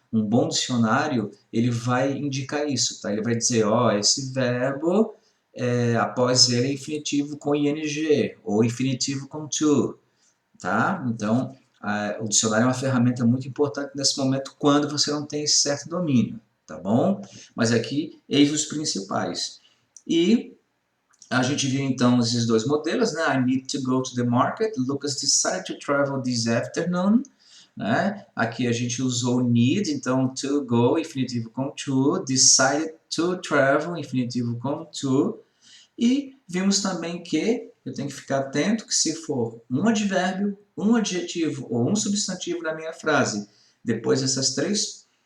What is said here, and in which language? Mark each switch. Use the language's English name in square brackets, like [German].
[Portuguese] Um bom dicionário, ele vai indicar isso, tá? Ele vai dizer, ó, esse verbo, após ele é infinitivo com ing, ou infinitivo com to, tá? Então, o dicionário é uma ferramenta muito importante nesse momento quando você não tem esse certo domínio, tá bom? Mas aqui, eis os principais. E a gente viu então esses dois modelos, né? [English] I need to go to the market. Lucas decided to travel this afternoon. [Portuguese] Né? Aqui a gente usou need, então to go, infinitivo com to. [English] Decided to travel, [Portuguese] infinitivo com to. E vimos também que eu tenho que ficar atento que se for um advérbio, um adjetivo ou um substantivo na minha frase, depois dessas três